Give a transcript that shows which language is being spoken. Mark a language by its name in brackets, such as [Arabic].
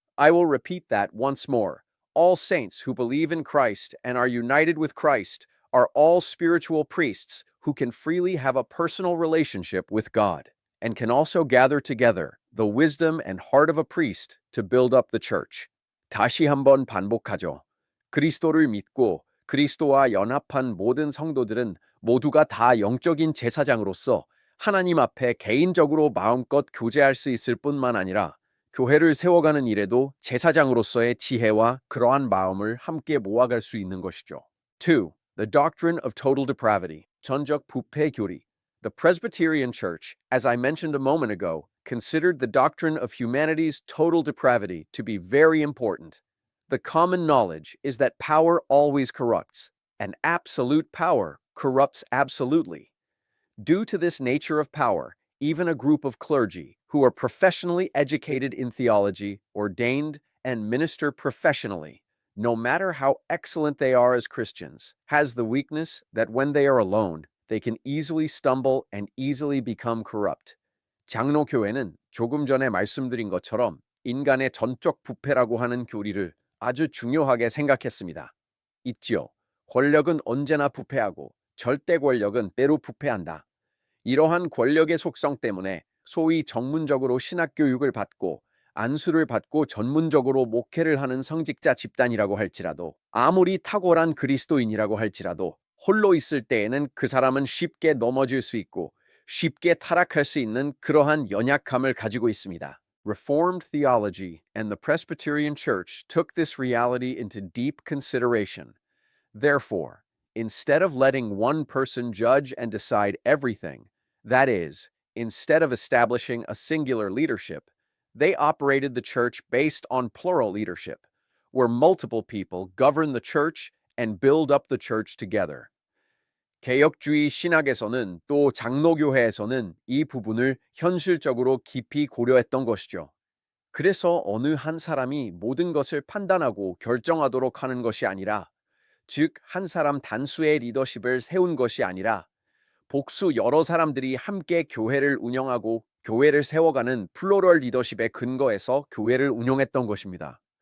[English] I will repeat that once more. All saints who believe in Christ and are united with Christ are all spiritual priests who can freely have a personal relationship with God and can also gather together the wisdom and heart of a priest to build up the church. [Korean] 다시 한번 반복하죠. 그리스도를 믿고 그리스도와 연합한 모든 성도들은 모두가 다 영적인 제사장으로서 하나님 앞에 개인적으로 마음껏 교제할 수 있을 뿐만 아니라 교회를 세워가는 일에도 제사장으로서의 지혜와 그러한 마음을 함께 모아갈 수 있는 것이죠. 2. [English] The doctrine of total depravity. [Korean] 전적 부패 교리. [English] The Presbyterian Church, as I mentioned a moment ago, considered the doctrine of humanity's total depravity to be very important. The common knowledge is that power always corrupts, and absolute power corrupts absolutely. Due to this nature of power, even a group of clergy who are professionally educated in theology, ordained, and minister professionally, no matter how excellent they are as Christians, has the weakness that when they are alone, they can easily stumble and easily become corrupt. [Korean] 장로교회는 조금 전에 말씀드린 것처럼 인간의 전적 부패라고 하는 교리를 아주 중요하게 생각했습니다. 있지요. 권력은 언제나 부패하고 절대 권력은 때로 부패한다. 이러한 권력의 속성 때문에 소위 전문적으로 신학교육을 받고 안수를 받고 전문적으로 목회를 하는 성직자 집단이라고 할지라도 아무리 탁월한 그리스도인이라고 할지라도 홀로 있을 때에는 그 사람은 쉽게 넘어질 수 있고 쉽게 타락할 수 있는 그러한 연약함을 가지고 있습니다. [English] Reformed theology and the Presbyterian Church took this reality into deep consideration. Therefore, instead of letting one person judge and decide everything, that is, instead of establishing a singular leadership, they operated the church based on plural leadership, where multiple people govern the church and build up the church together. [Korean] 개혁주의 신학에서는 또 장로교회에서는 이 부분을 현실적으로 깊이 고려했던 것이죠. 그래서 어느 한 사람이 모든 것을 판단하고 결정하도록 하는 것이 아니라, 즉, 한 사람 단수의 리더십을 세운 것이 아니라 복수 여러 사람들이 함께 교회를 운영하고 교회를 세워가는 플로럴 리더십의 근거에서 교회를 운영했던 것입니다.